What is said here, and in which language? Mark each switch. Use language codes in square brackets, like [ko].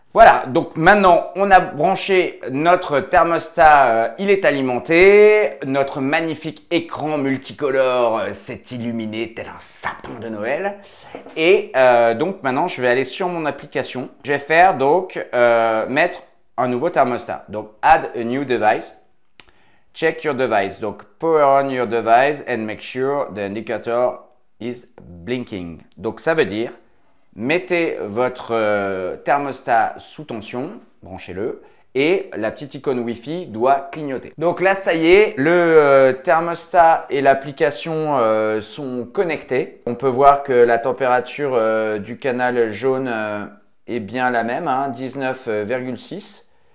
[fr] Voilà, donc maintenant on a branché notre thermostat, il est alimenté, notre magnifique écran multicolore s'est illuminé tel un sapin de Noël. Et donc maintenant je vais aller sur mon application, je vais faire donc mettre un nouveau thermostat. [en] Donc add a new device, check your device, donc power on your device and make sure the indicator is blinking. [fr] Donc ça veut dire mettez votre thermostat sous tension, branchez-le, et la petite icône Wi-Fi doit clignoter. Donc là, ça y est, le thermostat et l'application sont connectés. On peut voir que la température du canal jaune est bien la même, hein, 19,6.